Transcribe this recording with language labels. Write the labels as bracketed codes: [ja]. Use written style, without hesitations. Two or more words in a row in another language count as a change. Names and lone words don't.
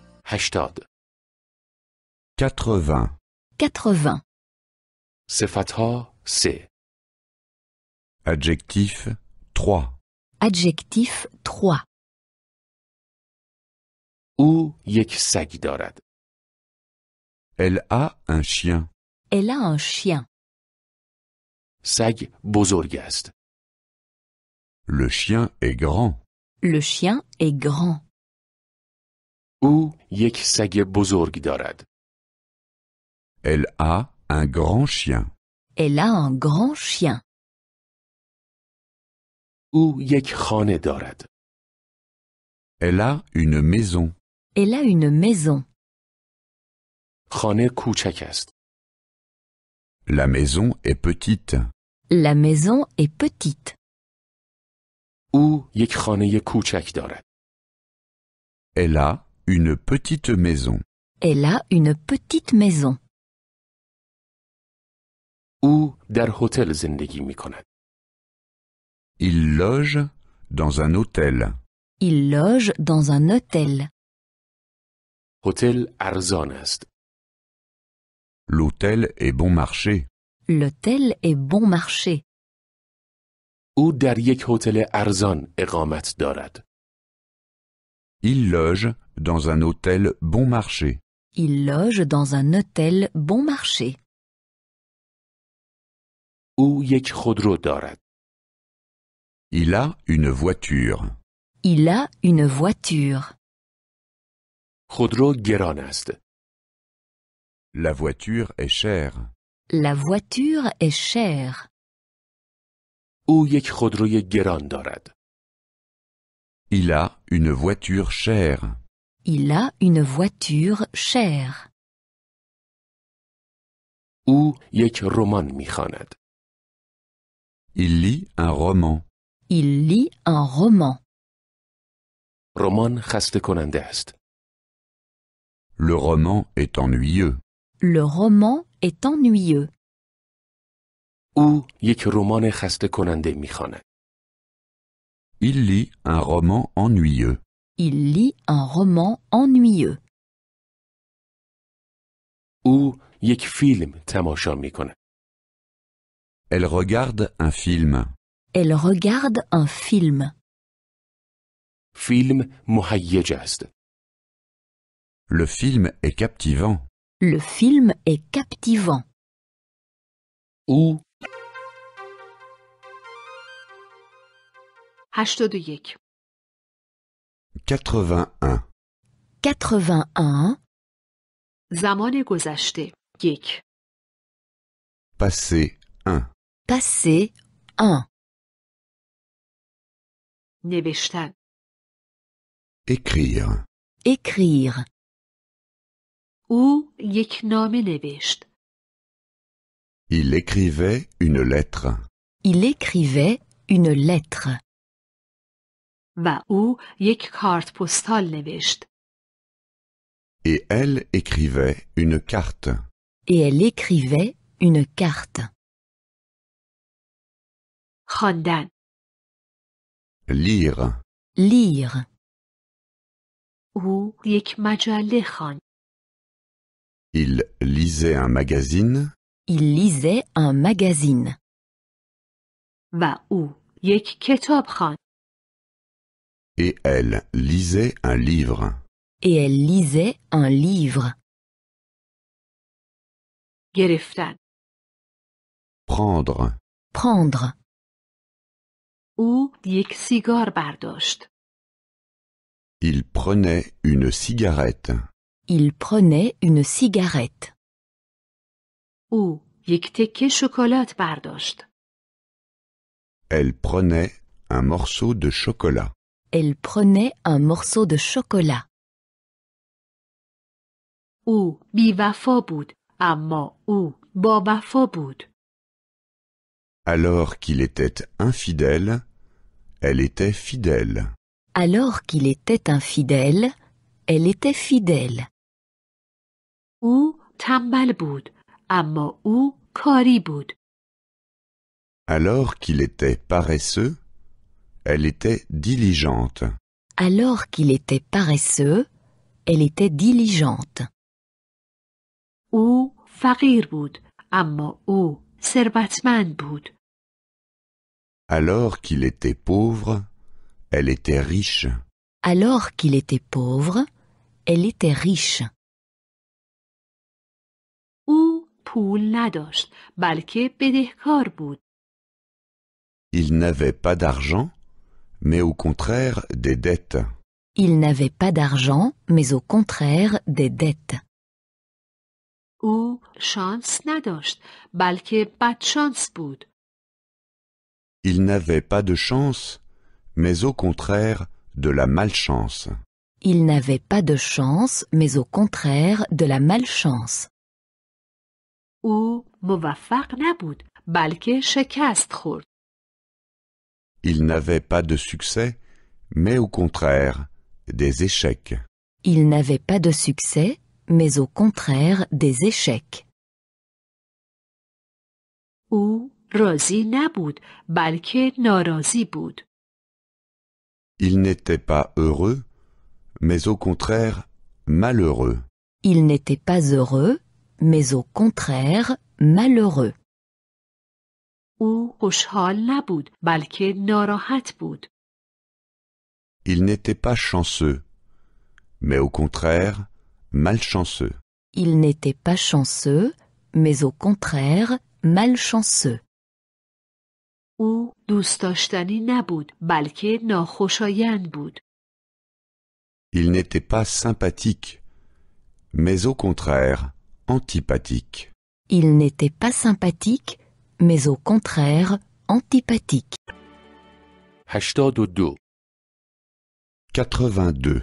[fa] 80. [fr] 80. 80. [fa] صفتها 3. [fr] Adjectif 3. Adjectif 3. [fa] او یک سگ دارد. [fr] Elle a un chien. Elle a un chien. [fa] سگ بزرگ است. [fr] Le chien est grand. Le chien est grand. [fa] او یک سگ بزرگ دارد. [fr] Elle a un grand chien. Elle a un grand chien. [fa] او یک خانه دارد. [fr] Elle a une maison. Elle a une maison. [fa] خانه کوچک است. [fr] La maison est petite. La maison est petite. [fa] او یک خانه کوچک دارد. [fr] Elle a une petite maison. Elle a une petite maison. [fa] او در هتل زندگی می کند. [fr] Il loge dans un hôtel. Il loge dans un hôtel. [fa] هتل ارزان است. [fr] L'hôtel est bon marché. L'hôtel est bon marché. [fa] او در یک هتل ارزان اقامت دارد. [fr] Il loge dans un hôtel bon marché. Il loge dans un hôtel bon marché. [fa] او یک خودرو دارد. [fr] Il a une voiture. Il a une voiture. [fa] خودرو گران است. [fr] La voiture est chère. La voiture est chère. [fa] او یک خودروی گران دارد. [fr] Il a une voiture chère. Il a une voiture chère. [fa] او یک رمان می‌خواند. [fr] Il lit un roman. Il lit un roman. [fa] رمان خسته کننده است. [fr] Le roman est ennuyeux. Le roman est ennuyeux. [fa] او یک رمان خسته کننده می‌خواند. [fr] Il lit un roman ennuyeux. Il lit un roman ennuyeux. [fa] او یک فیلم تماشا می‌کند. [fr] Elle regarde un film. Elle regarde un film. [fa] فیلم مهیج است. [fr] Le film est captivant. Le film est captivant. [fa] او 81. [fr] 81. 81. [fa] زمان گذشته 1. [fr] Passé 1. Passé 1. [fa] نوشتن [fr] Écrire. Écrire. [fa] او یک نامه نوشت. [fr] Il écrivait une lettre. Il écrivait une lettre. [fa] و او یک کارت پستال نوشت. [fr] Et elle écrivait une carte. Et elle écrivait une carte. [fa] خواندن [fr] Lire. Lire. [fa] او یک مجله خواند. [fr] Il lisait un magazine. Il lisait un magazine. [fa] و او یک کتاب خواند. [fr] Et elle lisait un livre. Et elle lisait un livre. [fa] گرفتن [fr] Prendre. Prendre. [fa] او یک سیگار برداشت. [fr] Il prenait une cigarette. Il prenait une cigarette. [fa] او یک تکه شکلات برداشت. [fr] Elle prenait un morceau de chocolat. Elle prenait un morceau de chocolat. [fa] او بی‌وفا بود اما او با وفا بود. [fr] Alors qu'il était infidèle, elle était fidèle. Alors qu'il était infidèle, elle était fidèle. [fa] او تنبل بود اما او کاری بود. [fr] Alors qu'il était paresseux, elle était diligente. Alors qu'il était paresseux, Elle était diligente. [fa] او فقیر بود اما او ثروتمند بود. [fr] Alors qu'il était pauvre, elle était riche. Alors qu'il était pauvre, elle était riche. [fa] او پول نداشت بلکه بدهکار بود. [fr] Il n'avait pas d'argent, mais au contraire des dettes. Il n'avait pas d'argent, mais au contraire des dettes. [fa] او شانس نداشت بلکه بدشانس بود. [fr] Il n'avait pas de chance, mais au contraire de la malchance. Il n'avait pas de chance, mais au contraire de la malchance. [fa] او موفق نبود بلکه شکست خورد. [fr] Il n'avait pas de succès, mais au contraire des échecs. Il n'avait pas de succès, mais au contraire des échecs. [fa] او راضی نبود بلکه ناراضی بود. [fr] Il n'était pas heureux, mais au contraire malheureux. Il n'était pas heureux, mais au contraire malheureux. [fa] او خوشحال نبود بلکه ناراحت بود. [fr] Il n'était pas chanceux, mais au contraire malchanceux. Il n'était pas chanceux, mais au contraire malchanceux. [fa] او دوست داشتنی نبود بلکه ناخوشایند بود. [fr] Il n'était pas sympathique, mais au contraire antipathique. Il n'était pas sympathique, mais au contraire antipathique. [fa] 82. [fr] 82.